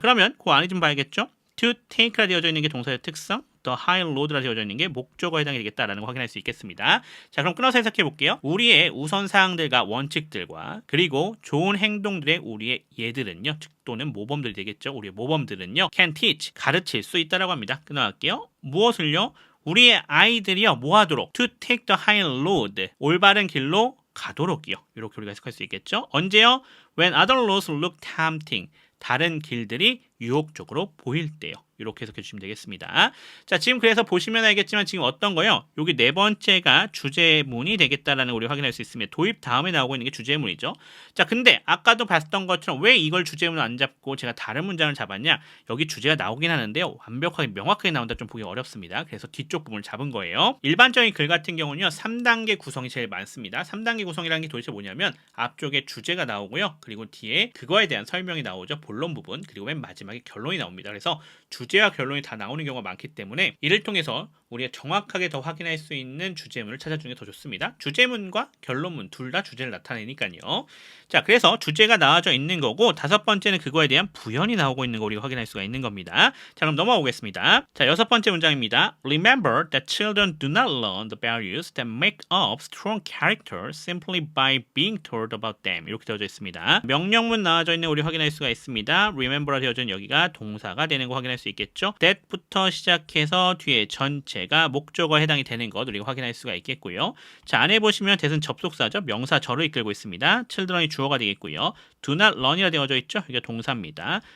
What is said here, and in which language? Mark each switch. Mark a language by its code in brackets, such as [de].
[ko] 그러면 그 안에 좀 봐야겠죠. [en] to take [ko] 라 되어져 있는 게 동사의 특성, [en] the high road [ko] 라 되어져 있는 게 목적어에 해당이 되겠다라는 거 확인할 수 있겠습니다. 자, 그럼 끊어서 해석해 볼게요. 우리의 우선사항들과 원칙들과 그리고 좋은 행동들의 우리의 예들은요, 즉 또는 모범들이 되겠죠. 우리의 모범들은요, [en] can teach, [ko] 가르칠 수 있다라고 합니다. 끊어갈게요. 무엇을요? 우리의 아이들이요, 뭐 하도록? [en] to take the high road, [ko] 올바른 길로 가도록이요. 이렇게 우리가 해석할 수 있겠죠. 언제요? [en] when other roads look tempting, [ko] 다른 길들이 유혹적으로 보일 때요. 이렇게 해석해 주시면 되겠습니다. 자, 지금 그래서 보시면 알겠지만 지금 어떤 거요? 여기 네 번째가 주제문이 되겠다라는 걸 우리 확인할 수 있습니다. 도입 다음에 나오고 있는 게 주제문이죠. 자, 근데 아까도 봤던 것처럼 왜 이걸 주제문을 안 잡고 제가 다른 문장을 잡았냐? 여기 주제가 나오긴 하는데요. 완벽하게 명확하게 나온다 좀 보기 어렵습니다. 그래서 뒤쪽 부분을 잡은 거예요. 일반적인 글 같은 경우는요. 3단계 구성이 제일 많습니다. 3단계 구성이라는 게 도대체 뭐냐면 앞쪽에 주제가 나오고요. 그리고 뒤에 그거에 대한 설명이 나오죠. 본론 부분. 그리고 맨 마지막에 결론이 나옵니다. 그래서 주제와 결론이 다 나오는 경우가 많기 때문에 이를 통해서 우리가 정확하게 더 확인할 수 있는 주제문을 찾아주는 게 더 좋습니다. 주제문과 결론문 둘 다 주제를 나타내니까요. 자, 그래서 주제가 나와져 있는 거고 다섯 번째는 그거에 대한 부연이 나오고 있는 거 우리가 확인할 수가 있는 겁니다. 자, 그럼 넘어가 보겠습니다. 자, 여섯 번째 문장입니다. [en] Remember that children do not learn the values that make up strong character simply by being told about them. [ko] 이렇게 되어져 있습니다. 명령문 나와져 있는 거 우리 확인할 수가 있습니다. Remember라 되어져 있는 여기가 동사가 되는 거 확인할 수 있겠죠. that부터 시작해서 뒤에 전체가 목적어에 해당이 되는 것 우리가 확인할 수가 있겠고요. 자, 안에 보시면 that은 접속사죠. 명사 저를 이끌고 있습니다. children이 주어가 되겠고요. [en] do not learn [ko] 이라 되어져 있죠. 이게 동사입니다.